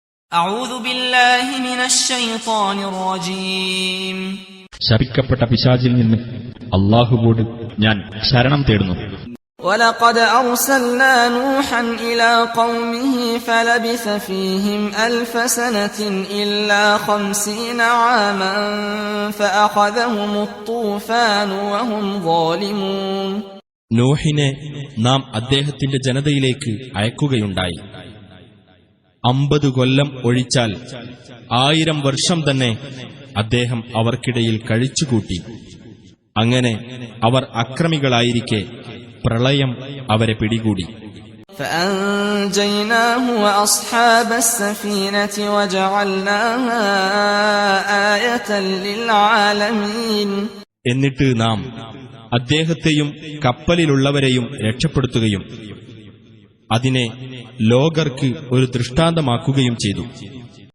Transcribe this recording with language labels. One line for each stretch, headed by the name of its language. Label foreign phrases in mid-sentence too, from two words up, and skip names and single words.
Arabic: أعوذ بالله من الشيطان الرجيم
Malayalam: ശപിക്കപ്പെട്ട പിശാചിൽ നിന്ന് അല്ലാഹുവോട് ഞാൻ ശരണം തേടുന്നു.
Arabic: ولقد أرسلنا نوحا إلى قومه فلبث فيهم 1000 سنة إلا 50 عاما فأخذهم الطوفان وهم ظالمون.
Malayalam: നോഹിനെ നാം അദ്ദേഹത്തിന്റെ ജനതയിലേക്ക് അയക്കുകയുണ്ടായി. 50 കൊല്ലം ഒഴിച്ചാൽ 1000 വർഷം തന്നെ അദ്ദേഹം അവർക്കിടയിൽ കഴിച്ചുകൂട്ടി. അങ്ങനെ അവർ അക്രമികളായിരിക്കെ പ്രളയം അവരെ പിടികൂടി.
Arabic: فأنجيناه وأصحاب السفينة وجعلناها آية للعالمين.
Malayalam: എന്നിട്ട് നാം അദ്ദേഹത്തെയും കപ്പലിലുള്ളവരെയും രക്ഷപ്പെടുത്തുകയും അതിനെ ലോകർക്ക് ഒരു ദൃഷ്ടാന്തമാക്കുകയും ചെയ്തു.